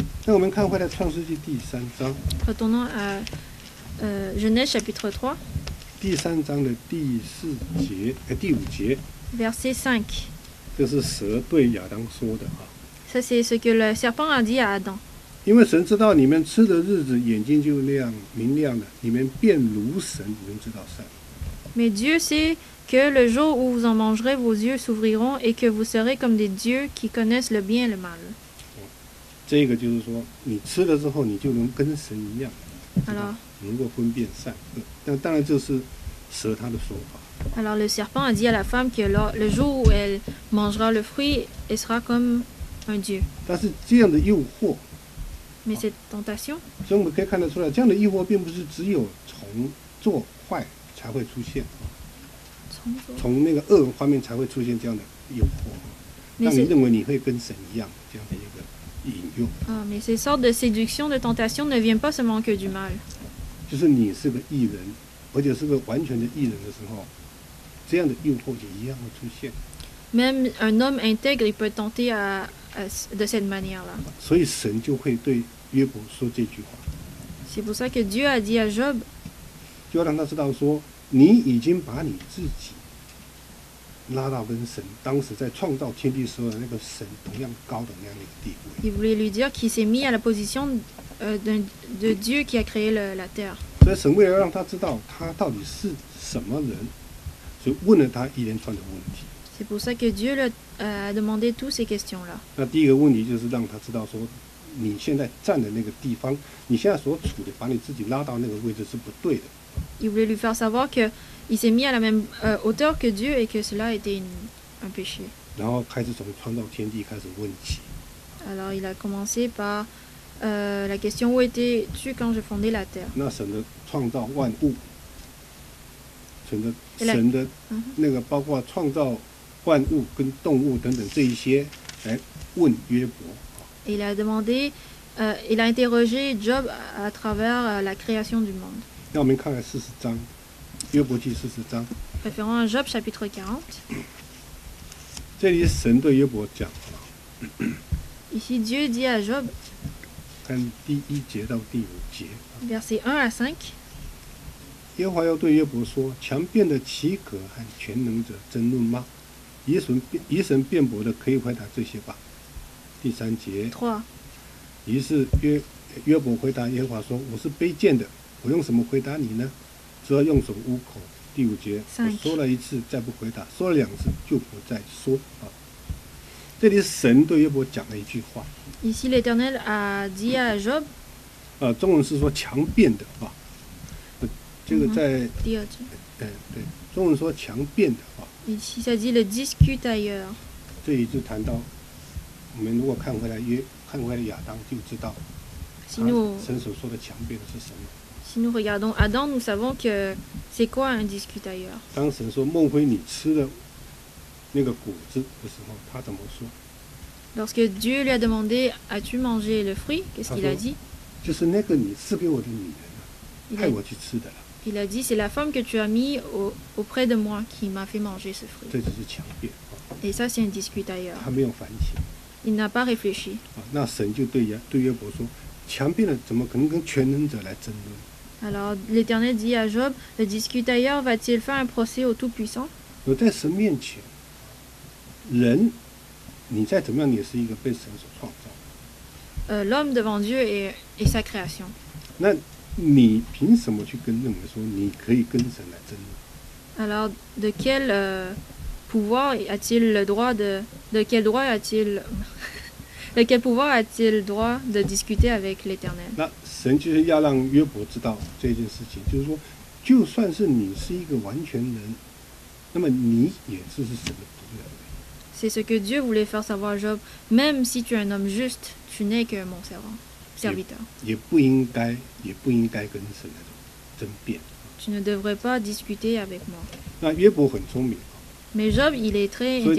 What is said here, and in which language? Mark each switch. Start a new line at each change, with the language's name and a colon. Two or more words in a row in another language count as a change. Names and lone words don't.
Chinese: 那我们看回来创世纪第3章，
French: Retournons à Genèse chapitre 3,
Chinese: 第3章的第5节，
French: verset 5.
Chinese: 这是蛇对亚当说的啊。
French: Ça c'est ce que le serpent a dit à Adam.
Chinese: 因为神知道你们吃的日子眼睛就明亮了，你们便如神，你们知道善。
French: Mais Dieu sait que le jour où vous en mangerez, vos yeux s'ouvriront et que vous serez comme des dieux qui connaissent le bien et le mal.
Chinese: 这个就是说，你吃了之后，你就能跟神一样，
French: Alors,
Chinese: 能够分辨善恶。但当然这是蛇他的说法。
French: alors le serpent a dit à la femme que le jour où elle mangera le fruit, elle sera comme un dieu.
Chinese: 但是这样的诱惑，
French: Mais cette tentation,
Chinese: 所以我们可以看得出来，这样的诱惑并不是只有从做坏才会出现，从那个恶方面才会出现这样的诱惑，让你认为你会跟神一样这样的一个引诱。
French: mais ces sortes de séduction, de tentation ne viennent pas seulement que du mal.
Chinese: 就是你是个义人，而且是个完全的义人的时候，这样的诱惑也一样会出现。
French: Même un homme intègre, il peut être tenté de cette manière-là.
Chinese: 所以神就会对约伯说这句话，
French: C'est pour ça que Dieu a dit à Job,
Chinese: 就要让他知道说，你已经把你自己拉到跟神当时在创造天地时候的那个神同样高的那样的一个地位。
French: il voulait lui dire qu'il s'est mis à la position de Dieu qui a créé la terre.
Chinese: 所以神为了让他知道他到底是什么人，所以问了他一连串的问题。
French: C'est pour ça que Dieu a demandé toutes ces questions-là.
Chinese: 那第一个问题就是让他知道说，你现在站的那个地方，你现在所处的，把你自己拉到那个位置是不对的。
French: Il voulait lui faire savoir qu'il s'est mis à la même hauteur que Dieu et que cela était un péché.
Chinese: 然后开始从创造天地开始问起。
French: Alors il a commencé par la question où étais-tu quand je fondais la terre?
Chinese: 那神的创造万物，神的那个包括创造万物跟动物等等这一些，来问约伯。
French: Et il a demandé, il a interrogé Job à travers la création du monde.
Chinese: 那我们看看40章，约伯记40章，
French: Référant à Job chapitre 40.
Chinese: 这里神对约伯讲，
French: Ici Dieu dit à Job,
Chinese: 看第1节到第5节，
French: versets 1 à 5.
Chinese: 耶和华要对约伯说：强辩的岂可和全能者争论吗？以神辩驳的可以回答这些吧。第3节， 3. 于是约伯回答耶和华说：我是卑贱的，我用什么回答你呢？只要用手捂口。第5节，我说了1次，再不回答；说了2次，就不再说。这里神对约伯讲了一句话。
French: Ici l'Éternel a dit à Job,
Chinese: 中文是说强辩的啊。这个在对，中文说强辩的啊。
French: Ici ça dit le discutailleur.
Chinese: 这里就谈到，我们如果看回来亚当就知道，
French: Si nous,
Chinese: 神所说的强辩的是什么？
French: si nous regardons Adam, nous savons que c'est quoi un discutailleur.
Chinese: 当神说孟非你吃了那个果子的时候，他怎么说？
French: Lorsque Dieu lui a demandé as-tu mangé le fruit, qu'est-ce qu'il a dit?
Chinese: 就是那个你赐给我的女人啊，
French: Il
Chinese: 害
French: a,
Chinese: 我去吃的了。
French: il a dit c'est la femme que tu as mis auprès de moi qui m'a fait manger ce fruit.
Chinese: 这就是强辩啊，
French: Et ça, c'est un discutailleur.
Chinese: 他没有反省
French: Il n'a pas réfléchi. 啊。
Chinese: 那神就对约伯说，强辩了怎么可能跟全能者来争论？
French: Alors l'Éternel dit à Job, le discutailleur va-t-il faire un procès au Tout-Puissant?
Chinese: 而在神面前，人你再怎么样，你也是一个被神所创造的。
French: L'homme devant Dieu est sa création.
Chinese: 那你凭什么去认为说你可以跟神来争论？
French: Alors de quel pouvoir a-t-il le droit de quel droit a-t-il de quel pouvoir a-t-il le droit de discuter avec l'Éternel?
Chinese: 那神就是要让约伯知道这件事情，就是说，就算是你是一个完全人，那么你也是神的仆人。
French: C'est ce que Dieu voulait faire savoir à Job. Même si tu es un homme juste, tu n'es que mon serviteur.
Chinese: 也不应该跟神来争辩。
French: Tu ne devrais pas discuter avec moi.
Chinese: 那约伯很聪明，
French: Mais Job, il est très
Chinese: 所以